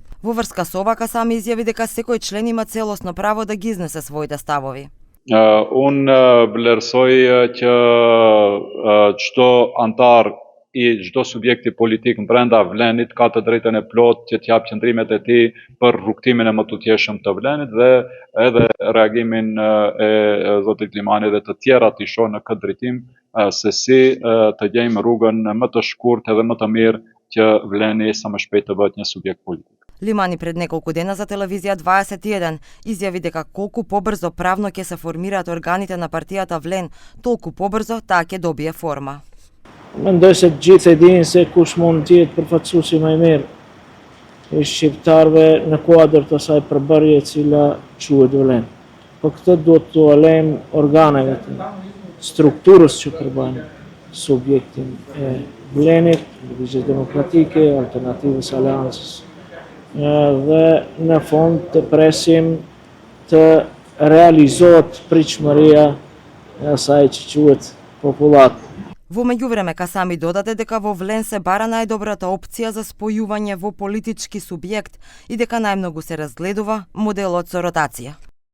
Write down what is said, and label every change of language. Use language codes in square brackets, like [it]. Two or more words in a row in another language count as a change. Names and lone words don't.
[mk] Во врска со ова Касами изјави дека секој член има целосно право да ги изнесе своите ставови. [sq] Unë vlerësoj që çdo antar i çdo subjekti politik brenda Vlenit ka të drejtën e plotë që t'jap qëndrimet e tij për rrugtimin e më të tjeshëm të Vlenit dhe edhe reagimin e zotit Limani dhe të tjerat i shoh në këtë drejtim se si të gjejmë rrugën më të shkurtë edhe më të mirë që Vleni sa më shpejt të bëhet një subjekt politik. [mk] Лимани пред неколку дена за телевизија 21 изјави дека колку побрзо правно ќе се формираат органите на партијата Влен, толку побрзо таа ќе добие форма. [sq] Mendoj se të gjithë e dinë se kush mund të jetë përfaqësuesi më i mirë i shqiptarëve në kuadër të asaj përbërje e cila quhet Vlen. Po këtë duhet t'u alejmë organeve të strukturës që përbën subjektin e Vlenit, Lëvizjes Demokratike, Alternativës Aleancës. Dhe në fund të presim të realizohet pritshmëria e asaj që quhet popullat. [mk] Во меѓувреме Касами додаде дека во Влен се бара најдобрата опција за спојување во политички субјект и дека најмногу се разгледува моделот со ротација.